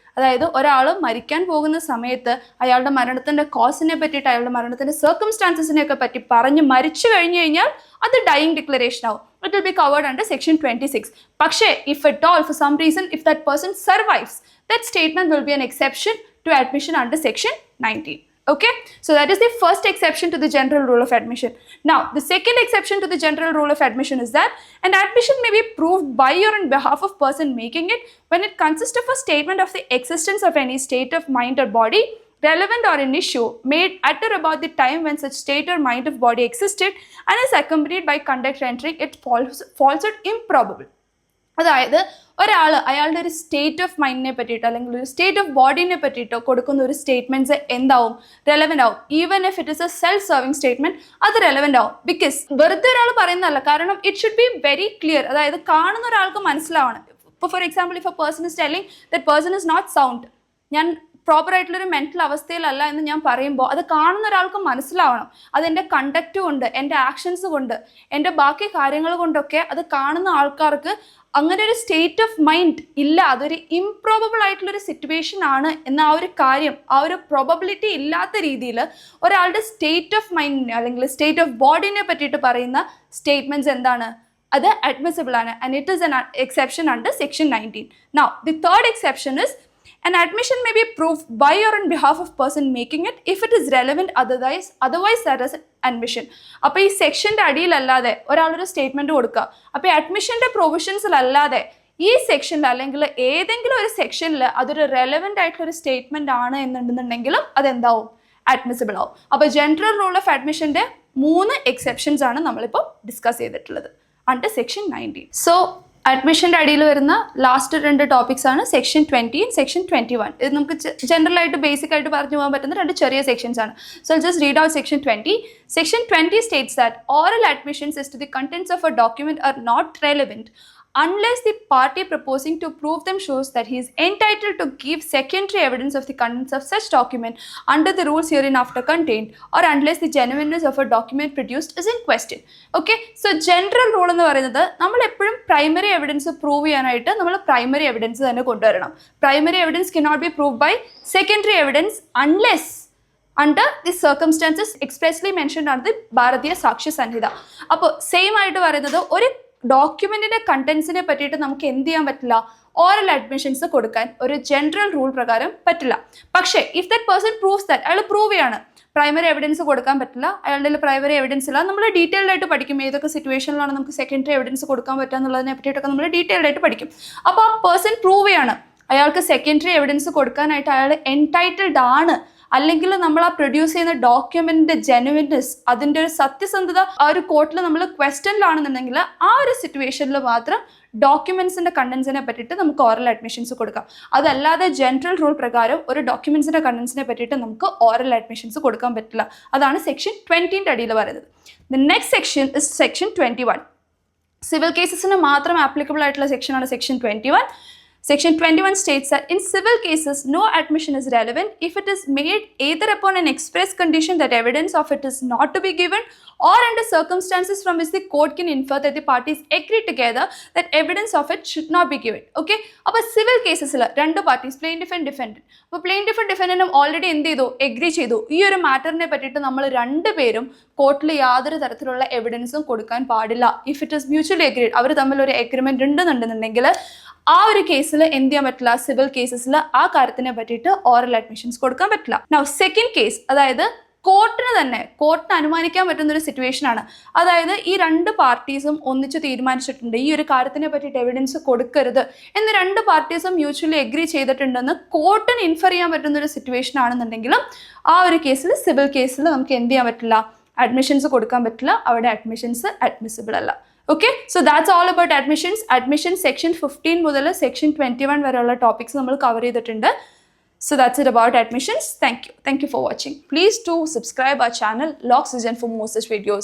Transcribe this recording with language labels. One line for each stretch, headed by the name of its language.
Malayalam: അതായത് ഒരാൾ മരിക്കാൻ പോകുന്ന സമയത്ത് അയാളുടെ മരണത്തിന്റെ കോസിനെ പറ്റിയിട്ട് അയാളുടെ മരണത്തിന്റെ സർക്കംസ്റ്റാൻസസിനെ ഒക്കെ പറ്റി പറഞ്ഞ് മരിച്ചു കഴിഞ്ഞു കഴിഞ്ഞാൽ അത് ഡൈയിങ് ഡിക്ലറേഷൻ ആവും.
English: It will be covered under section 26. പക്ഷേ if at all for some reason if that person survives, that statement will be an exception to admission under section 19. Okay, so that is the first exception to the general rule of admission. Now, the second exception to the general rule of admission is that an admission may be proved by or on behalf of person making it when it consists of a statement of the existence of any state of mind or body relevant or an issue made at or about the time when such state or mind of body existed and is accompanied by conduct rendering it falsehood improbable.
Malayalam: അതായത് ഒരാൾ അയാളുടെ ഒരു state of മൈൻഡിനെ പറ്റിയിട്ടോ അല്ലെങ്കിൽ ഒരു state of ബോഡിനെ പറ്റിയിട്ടോ കൊടുക്കുന്ന ഒരു statements എന്താവും, relevant ആവും.
English: even if it is a self serving statement,
Malayalam: അത് റെലവെന്റ് ആവും.
English: because
Malayalam: വെറുതെ ഒരാൾ പറയുന്നതല്ല, കാരണം
English: It should be very clear.
Malayalam: അതായത് കാണുന്ന ഒരാൾക്ക് മനസ്സിലാവണം. ഇപ്പോൾ
English: for example if a person is telling that person is not sound,
Malayalam: ഞാൻ പ്രോപ്പർ ആയിട്ടുള്ളൊരു മെന്റൽ അവസ്ഥയിലല്ല എന്ന് ഞാൻ പറയുമ്പോൾ അത് കാണുന്ന ഒരാൾക്ക് മനസ്സിലാവണം. അതെൻ്റെ കണ്ടക്റ്റ് കൊണ്ട്, എൻ്റെ ആക്ഷൻസ് കൊണ്ട്, എൻ്റെ ബാക്കി കാര്യങ്ങൾ കൊണ്ടൊക്കെ അത് കാണുന്ന ആൾക്കാർക്ക് അങ്ങനെ ഒരു സ്റ്റേറ്റ് ഓഫ് മൈൻഡ് ഇല്ല, അതൊരു ഇംപ്രോബബിൾ ആയിട്ടുള്ളൊരു സിറ്റുവേഷൻ ആണ് എന്ന ആ ഒരു കാര്യം, ആ ഒരു പ്രോബബിലിറ്റി ഇല്ലാത്ത രീതിയിൽ ഒരാളുടെ സ്റ്റേറ്റ് ഓഫ് മൈൻഡിനെ അല്ലെങ്കിൽ സ്റ്റേറ്റ് ഓഫ് ബോഡിനെ പറ്റിയിട്ട് പറയുന്ന സ്റ്റേറ്റ്മെന്റ്സ് എന്താണ്, അത് അഡ്മിസിബിൾ ആണ്.
English: And it is an exception under section 19. Now, the third exception is an admission may be proved by or on behalf of person making it if it is relevant otherwise that is admission.
Malayalam: അപ്പോൾ ഈ സെക്ഷൻ്റെ അടിയിലല്ലാതെ ഒരാളൊരു statement കൊടുക്കുക, അപ്പോൾ ഈ അഡ്മിഷന്റെ പ്രൊവിഷൻസിലല്ലാതെ ഈ സെക്ഷനിൽ അല്ലെങ്കിൽ ഏതെങ്കിലും ഒരു സെക്ഷനിൽ അതൊരു റെലവെന്റ് ആയിട്ടുള്ള ഒരു സ്റ്റേറ്റ്മെന്റ് ആണ് എന്നുണ്ടെന്നുണ്ടെങ്കിലും അതെന്താവും, അഡ്മിസിബിൾ ആവും. അപ്പോൾ ജനറൽ റൂൾ ഓഫ് അഡ്മിഷന്റെ 3 എക്സെപ്ഷൻസ് ആണ് നമ്മളിപ്പോൾ ഡിസ്കസ് ചെയ്തിട്ടുള്ളത് അണ്ടർ സെക്ഷൻ 19. സോ അഡ്മിഷൻ്റെ അടിയിൽ വരുന്ന ലാസ്റ്റ് 2 ടോപ്പിക്സ് ആണ് സെക്ഷൻ 20 സെക്ഷൻ 21. ഇത് നമുക്ക് ജനറൽ ആയിട്ട് ബേസിക് ആയിട്ട് പറഞ്ഞു പോകാൻ പറ്റുന്ന 2 ചെറിയ സെക്ഷൻസ് ആണ്.
English: So just read out section 20. Section 20 states that oral admissions as to the contents of a document are not relevant unless the party proposing to prove them shows that he is entitled to give secondary evidence of the contents of such document under the rules hereinafter contained, or unless the genuineness of a document produced is in question. Okay, so general rule
Malayalam: എന്ന് പറയുന്നത് നമ്മൾ എപ്പോഴും primary evidence prove ചെയ്യാനായിട്ട് നമ്മൾ primary evidence തന്നെ കൊണ്ടുവരണം.
English: Primary evidence cannot be proved by secondary evidence unless under the circumstances expressly mentioned under the Bharatiya Sakshya Sanhita.
Malayalam: അപ്പോൾ same ആയിട്ട് പറയുന്നത് ഒരു ഡോക്യുമെന്റിന്റെ കണ്ടന്റ്സിനെ പറ്റിയിട്ട് നമുക്ക് എന്ത് ചെയ്യാൻ പറ്റില്ല, ഓറൽ അഡ്മിഷൻസ് കൊടുക്കാൻ ഒരു ജനറൽ റൂൾ പ്രകാരം പറ്റില്ല. പക്ഷേ
English: if that person proves that,
Malayalam: അയാൾ പ്രൂവ് ചെയ്യാണ് പ്രൈമറി എവിഡൻസ് കൊടുക്കാൻ പറ്റില്ല, അയാളുടെ പ്രൈമറി എവിഡൻസ് ഇല്ല, നമ്മൾ ഡീറ്റെയിൽഡ് ആയിട്ട് പഠിക്കും ഏതൊക്കെ സിറ്റുവേഷനിലാണ് നമുക്ക് സെക്കൻഡറി എവിഡൻസ് കൊടുക്കാൻ പറ്റുക എന്നുള്ളതിനെ പറ്റിയിട്ടൊക്കെ നമ്മൾ ഡീറ്റെയിൽഡ് ആയിട്ട് പഠിക്കും. അപ്പോൾ ആ പേഴ്സൺ പ്രൂവ് ചെയ്യാണ് അയാൾക്ക് സെക്കൻഡറി എവിഡൻസ് കൊടുക്കാനായിട്ട് അയാൾ എൻടൈറ്റിൽഡ് ആണ്, അല്ലെങ്കിൽ നമ്മൾ ആ പ്രൊഡ്യൂസ് ചെയ്യുന്ന ഡോക്യുമെന്റിന്റെ ജെനുവിൻനെസ്, അതിൻ്റെ ഒരു സത്യസന്ധത ആ ഒരു കോർട്ടിൽ നമ്മൾ ക്വസ്റ്റ്യനിലാണെന്നുണ്ടെങ്കിൽ ആ ഒരു സിറ്റുവേഷനിൽ മാത്രം ഡോക്യുമെന്റ്സിന്റെ കണ്ടന്റ്സിനെ പറ്റിയിട്ട് നമുക്ക് ഓറൽ അഡ്മിഷൻസ് കൊടുക്കാം. അതല്ലാതെ ജനറൽ റൂൾ പ്രകാരം ഒരു ഡോക്യുമെന്റ്സിന്റെ കണ്ടന്റ്സിനെ പറ്റിയിട്ട് നമുക്ക് ഓറൽ അഡ്മിഷൻസ് കൊടുക്കാൻ പറ്റില്ല. അതാണ് സെക്ഷൻ 20 അടിയിൽ പറയുന്നത്.
English: The next section is section 21.
Malayalam: Civil കേസസിന് മാത്രം ആപ്ലിക്കബിൾ ആയിട്ടുള്ള സെക്ഷനാണ് section 21.
English: Section 21 states that in civil cases, no admission is relevant if it is made either upon an express condition that evidence of it is not to be given, or under circumstances from which the court can infer that the parties agree together that evidence of it should not be given.
Malayalam: Okay, അപ്പോൾ civil കേസസിൽ 2 parties, plaintiff and ഡിഫെൻഡന്റ്, അപ്പോൾ പ്ലെയിൻറ്റിഫും ഡിഫെൻഡന്റും already എന്ത് ചെയ്തു, agree ചെയ്തു. ഈ ഒരു മാറ്ററിനെ പറ്റിയിട്ട് നമ്മൾ 2 പേരും കോർട്ടിൽ യാതൊരു തരത്തിലുള്ള എവിഡൻസും കൊടുക്കാൻ പാടില്ല.
English: if it is mutually agreed,
Malayalam: അവർ തമ്മിൽ ഒരു എഗ്രിമെന്റ് ഉണ്ടെന്നുണ്ടെന്നുണ്ടെങ്കിൽ ആ ഒരു കേസിൽ എന്ത് ചെയ്യാൻ പറ്റില്ല, സിവിൽ കേസസിൽ ആ കാര്യത്തിനെ പറ്റിയിട്ട് ഓറൽ അഡ്മിഷൻസ് കൊടുക്കാൻ പറ്റില്ല.
English: now second case,
Malayalam: അതായത് കോർട്ടിന് അനുമാനിക്കാൻ പറ്റുന്ന ഒരു സിറ്റുവേഷൻ ആണ്. അതായത് ഈ രണ്ട് പാർട്ടീസും ഒന്നിച്ച് തീരുമാനിച്ചിട്ടുണ്ട് ഈ ഒരു കാര്യത്തിനെ പറ്റിയിട്ട് എവിഡൻസ് കൊടുക്കരുത് എന്ന് രണ്ട് പാർട്ടീസും മ്യൂച്വലി എഗ്രി ചെയ്തിട്ടുണ്ടെന്ന് കോർട്ടിന് ഇൻഫർ ചെയ്യാൻ പറ്റുന്ന ഒരു സിറ്റുവേഷൻ ആണെന്നുണ്ടെങ്കിലും ആ ഒരു കേസിൽ, സിവിൽ കേസിൽ നമുക്ക് എന്ത് ചെയ്യാൻ പറ്റില്ല, അഡ്മിഷൻസ് കൊടുക്കാൻ പറ്റില്ല. അവിടെ അഡ്മിഷൻസ് അഡ്മിസിബിൾ അല്ല.
English: okay, so that's all about
Malayalam: admission section 15 മുതൽ സെക്ഷൻ 21 വരെയുള്ള ടോപ്പിക്സ് നമ്മൾ കവർ ചെയ്തിട്ടുണ്ട്.
English: So that's it about admissions. Thank you for watching. Please do subscribe our channel Loxygen for more such videos.